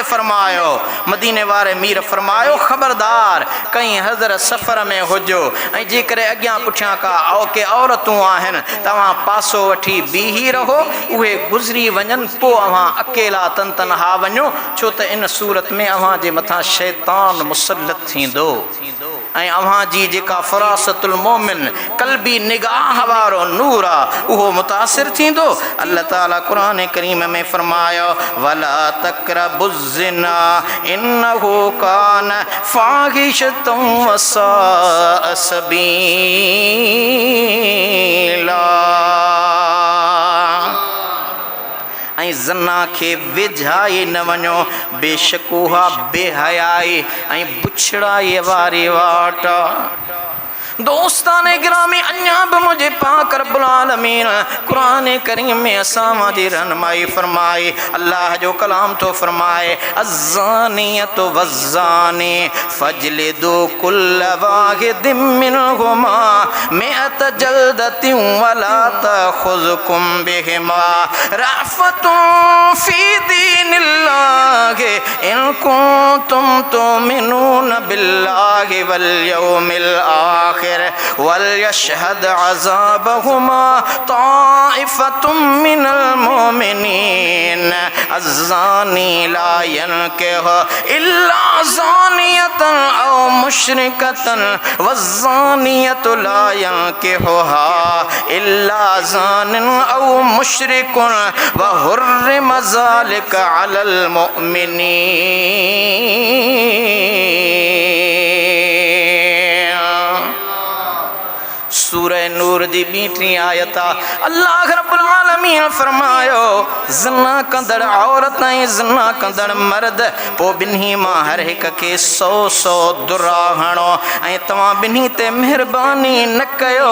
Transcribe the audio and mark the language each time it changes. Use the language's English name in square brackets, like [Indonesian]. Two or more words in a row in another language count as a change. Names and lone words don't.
[Sindhi] फरमायो मदीने वारे मीर फरमायो ख़बरदार कहीं हज़र सफ़र में हुजो ऐं जेकॾहिं अॻियां पुठियां का के औरतूं आहिनि तव्हां पासो वठी बीही रहो उहे गुज़री वञनि पोइ अव्हां अकेला तन तनहा वञो छो त इन सूरत में अव्हां जे मथां शैतान मुसलत थींदो ऐं अव्हां जी जेका [Arabic] فراسة المؤمن [Sindhi] कल्बी निगाह वारो नूर आहे उहो मुतासिर थींदो। अल्लाह ताला क़ुरान करीम में फरमायो [Arabic] ولا تقربوا الزنا إنه كان فاحشة وساء سبيلا. [Sindhi] ऐं ज़ना खे वेझाई न वञो बेशक उहा बेहयाई ऐं बुछड़ाई वारी वाट। दोस्ताने गिरामी अञा बि मुझे पाक [Arabic] رب العالمين [Sindhi] कुरान करीम में असां जी रहनुमाई फरमाई अल्लाह जो कलाम तो फरमाए [Arabic] الزانية والزاني فاجلدوا كل واحد منهما مائة جلدة ولا تأخذكم بهما رأفة في دين الله إن كنتم تؤمنون بالله واليوم الآخر وليشهد عذابهما طائفة من المؤمنين الزاني لا ينكح إلا زانية أو مشركة والزانية لا ينكحها إلا زان أو مشرك وحرم ذلك على المؤمنين. [Sindhi] सूरह नूर दी 20वीं आयत अल्लाह [Arabic] رب العالمين [Sindhi] फरमायो ज़ना कंदड़ औरत ऐं ज़ना कंदड़ मर्द पोइ ॿिन्ही मां हर हिक खे 100 दुरा हणो ऐं तव्हां ॿिन्ही ते महिरबानी न कयो।